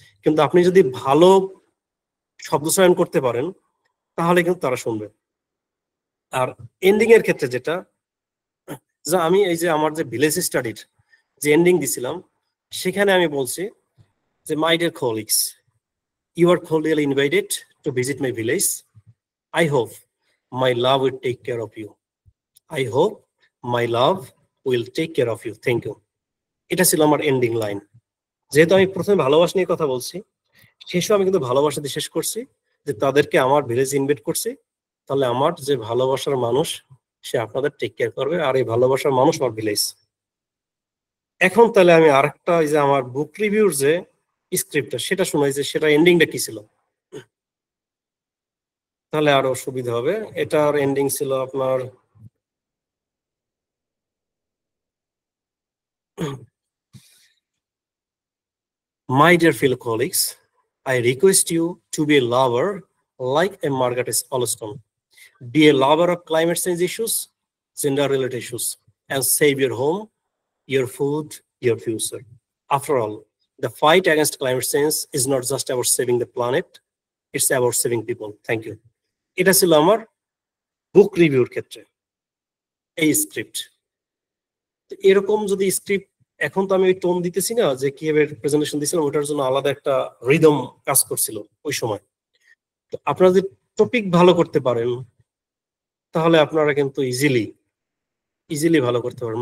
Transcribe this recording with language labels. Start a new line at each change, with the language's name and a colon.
Bangla: কিন্তু আপনি যদি ভালো শব্দ চয়ন করতে পারেন তাহলে কিন্তু তারা শুনবে। আর এন্ডিং এর ক্ষেত্রে যেটা, যে আমি এই যে আমার যে ভিলেজ স্টাডির যে এন্ডিং দিছিলাম সেখানে আমি বলছি যে
English: My dear colleagues, you are cordially invited to visit my village. I hope my love will take care of you. I hope my love will take care of you. Thank you.
Bangla: এটা ছিল আমার ending line. যেহেতু আমি প্রথমে ভালোবাসা নিয়ে কথা বলছি, শেষও আমি কিন্তু ভালোবাসা দিয়ে শেষ করছি যে তাদেরকে আমার ভিলেজ ইনভাইট করছি, তাহলে আমার যে ভালোবাসার মানুষ সে আপনাদের টেক কেয়ার করবে, আর এই ভালোবাসার মানুষ আমার ভিলেজ। এখন তাহলে আমি আরেকটা এই যে আমার বুক রিভিউর যে স্ক্রিপ্টটা সেটা শোনাই যে সেটা এন্ডিংটা কি ছিল, তাহলে আরো সুবিধা হবে। এটার এন্ডিং ছিল আপনার
English: My dear fellow colleagues, I request you to be a lover like a Margaret Allston. Be a lover of climate change issues, gender-related issues, and save your home, your food, your future. After all, the fight against climate change is not just about saving the planet, it's about saving people. Thank you.
Bangla: এটা ছিল আমার বুক রিভিউর ক্ষেত্রে এই script. এরকম যদি script, এখন তো আমি ওই টোন দিতেছি না যে কিভাবে প্রেজেন্টেশন দিছিলাম, ওটার জন্য আলাদা একটা রিদম কাজ করছিল ওই সময়। তো আপনারা যদি টপিক ভালো করতে পারেন তাহলে আপনারা কিন্তু ইজিলি ভালো করতে পারেন।